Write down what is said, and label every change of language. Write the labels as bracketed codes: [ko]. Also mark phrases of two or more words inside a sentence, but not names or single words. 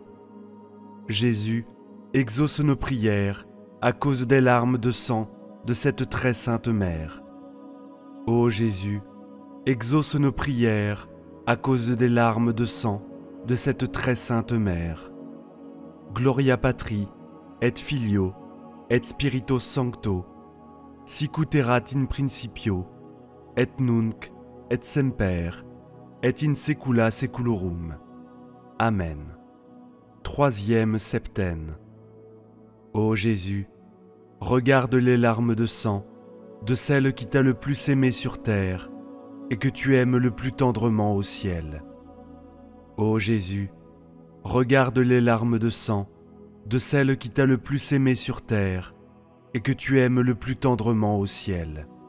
[fr] Jésus, exauce nos prières à cause des larmes de sang de cette très sainte Mère. Ô Jésus, exauce nos prières à cause des larmes de sang de cette très sainte Mère. [la] Gloria Patri, et Filio, et Spirito Sancto, sicut erat in principio, et nunc, et semper, et in saecula saeculorum. [fr] Amen. Troisième septaine. Ô Jésus, regarde les larmes de sang de celle qui t'a le plus aimé sur terre et que tu aimes le plus tendrement au ciel. Ô Jésus, regarde les larmes de sang de celle qui t'a le plus aimé sur terre et que tu aimes le plus tendrement au ciel.